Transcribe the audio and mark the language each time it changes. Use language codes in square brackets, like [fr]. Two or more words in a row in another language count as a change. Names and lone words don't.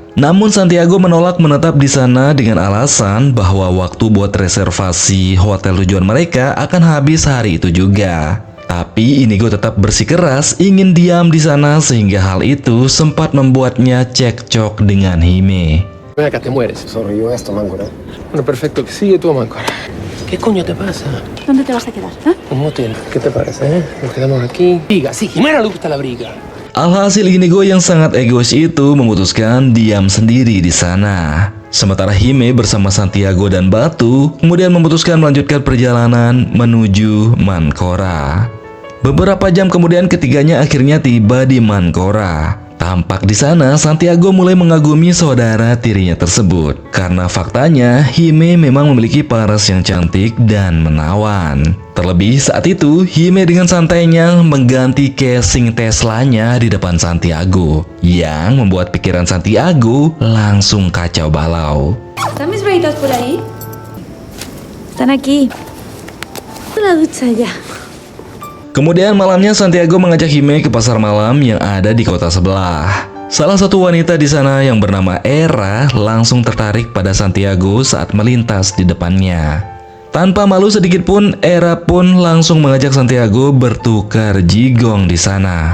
[id] Namun Santiago menolak menetap di sana dengan alasan bahwa waktu buat reservasi hotel tujuan mereka akan habis hari itu juga. Tapi Inigo tetap bersikeras ingin diam di sana sehingga hal itu sempat membuatnya cekcok dengan Hime. [es] Ven acá, te mueres. Sobrevivió esto, Máncora. Bueno, perfecto, que sigue tú, Máncora. ¿Qué coño te pasa? ¿Dónde te vas a quedar? ¿Ah? Un motel, ¿qué te parece, Nos quedamos aquí. Briga, sí, Jimena le gusta la briga. [id] Alhasil Inigo yang sangat egois itu memutuskan diam sendiri di sana. Sementara Hime bersama Santiago dan Batu kemudian memutuskan melanjutkan perjalanan menuju Mancora. Beberapa jam kemudian ketiganya akhirnya tiba di Mancora. Tampak di sana Santiago mulai mengagumi saudara tirinya tersebut karena faktanya Hime memang memiliki paras yang cantik dan menawan. Terlebih saat itu Hime dengan santainya mengganti casing Teslanya di depan Santiago yang membuat pikiran Santiago langsung kacau balau. [es] ¿Están mis braguitas por ahí? Están aquí. La ducha ya. [id] Kemudian malamnya Santiago mengajak Hime ke pasar malam yang ada di kota sebelah. Salah satu wanita di sana yang bernama Era langsung tertarik pada Santiago saat melintas di depannya. Tanpa malu sedikit pun, Era pun langsung mengajak Santiago bertukar jigong di sana.